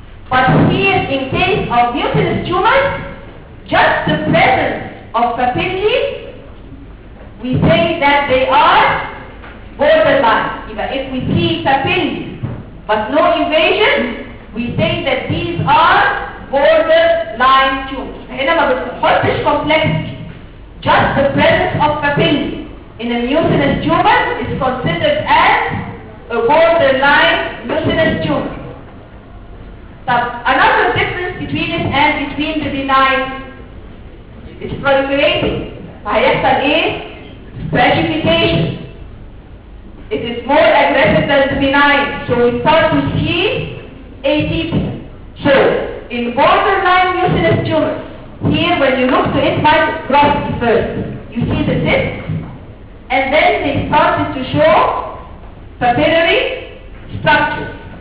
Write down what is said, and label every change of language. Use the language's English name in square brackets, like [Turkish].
[English] But here in case of mutinous tumors, just the presence of papillae, we say that they are borderline. If we see papillae but no invasion, we say that these are borderline tumors. [Arabic] فهنا ما بتحطش complexity. [English] Just the presence of papillae in a mucinous tumor is considered as a borderline mucinous tumor. Now, another difference between it and between the benign is proliferating. [Arabic] فهيحصل ايه؟ stratification. [English] It is more aggressive than the benign. So we start to see ATP. So in borderline mucinous tumors, here when you look to it, microscopy first, you see the cysts, and then they started to show papillary structures.